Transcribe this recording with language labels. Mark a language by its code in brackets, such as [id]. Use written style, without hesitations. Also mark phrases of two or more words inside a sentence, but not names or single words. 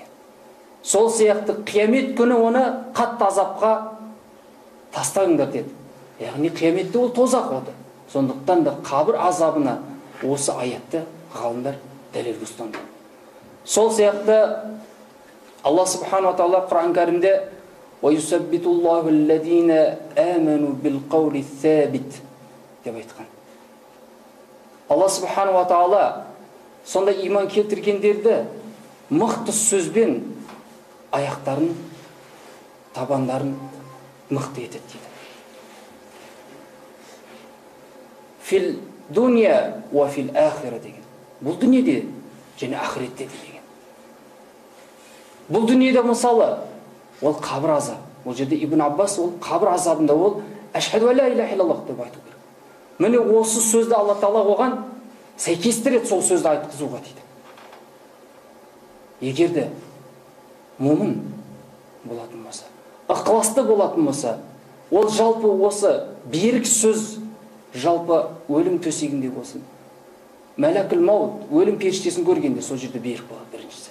[kk] Сол сияқты қиямет күні оны қатты азапқа тастаңдар деді. Яғни қияметте ол тозақ оты. Сондықтан да қабір азабына осы аятты ғалымдар дәлел ұстанды. Сол сияқты Алла Субхану Тағала Құран кәрімде [ar] وَيُثَبِّتُ اللَّهُ الَّذِينَ آمَنُوا بِالْقَوْلِ الثَّابِتِ [kk] деп айтқан. Алла Субхану Тағала сонда иман келтіргендерді мықты сөзбен аяқтарын, табандарын мықты етеді дейді. [ar] في الدنيا وفي الآخرة деген. [kk] Бұл дүниеде және ақиретте деген. Бұл дүниеде мысалы ол қабір азабы. Ол жерде Ибн Аббас ол қабір азабында ол [ar] أشهد لا إله إلا الله [kk] деп айту керек. Міне осы сөзді Алла Тағала оған сәйкестіреді, сол сөзді айтқызуға дейді. Егер де мумин болатын болса, ықыласты болатын болса, ол жалпы осы берік сөз жалпы өлім төсегінде болсын, [ar] ملك الموت [kk] өлім періштесін көргенде сол жерде берік болады біріншісі.